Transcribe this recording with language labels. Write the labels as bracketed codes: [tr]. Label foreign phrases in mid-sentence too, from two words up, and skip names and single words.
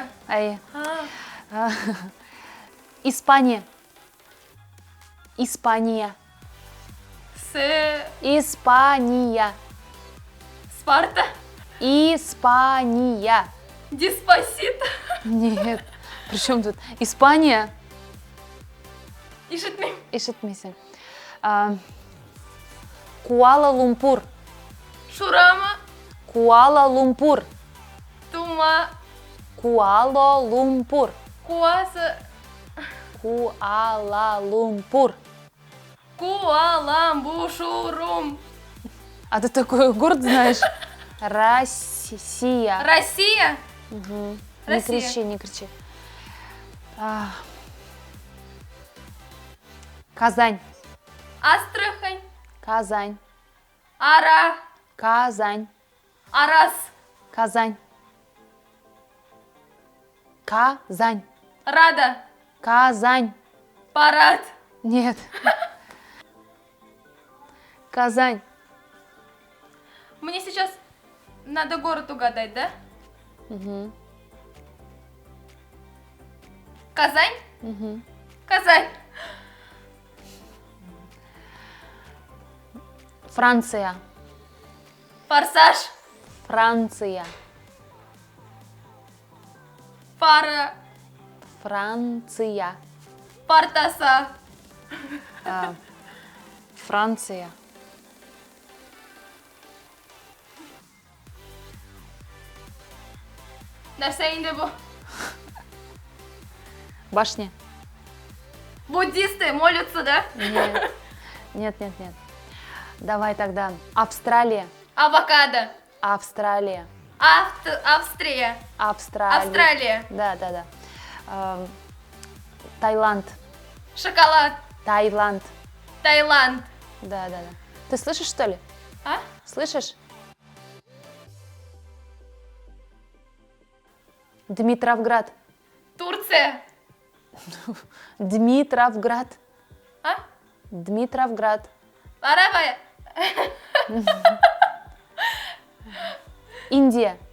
[tt] Әйе. [ru] Испания. Испания. Испания. Спарта. Испания. Диспосит. Нет. Причем тут Испания? [tt] Ишетмим. Ишетмейсің. Куала-Лумпур. [ru] Шурама. Куала-Лумпур. Тума. Куала-Лумпур. Куаса. Куала-Лумпур. Куаламбушурум. А ты такой город знаешь? Россия. Россия. Не Россия. кричи, не кричи. Казань. Астрахань. Казань. Ара. Казань. Арас. Казань. Казань. Рада. Казань. Парад. Нет. Казань. Мне сейчас надо город угадать, да? Угу. Казань? Угу. Казань. Франция. Форсаж. Франция. Фара. Франция. Партаса. Франция. [tt] Нәрсә инде бу? [ru] Башня. Буддисты молятся, да? Нет. Давай тогда. Австралия. Авокадо. Австралия. Австрия. Австралия. Австралия. Да. Таиланд. Шоколад. Таиланд. Таиланд. Да. Ты слышишь, что ли? А? Слышишь? Дмитровград. Турция. Дмитровград. А? Дмитровград. Арабия. Индия.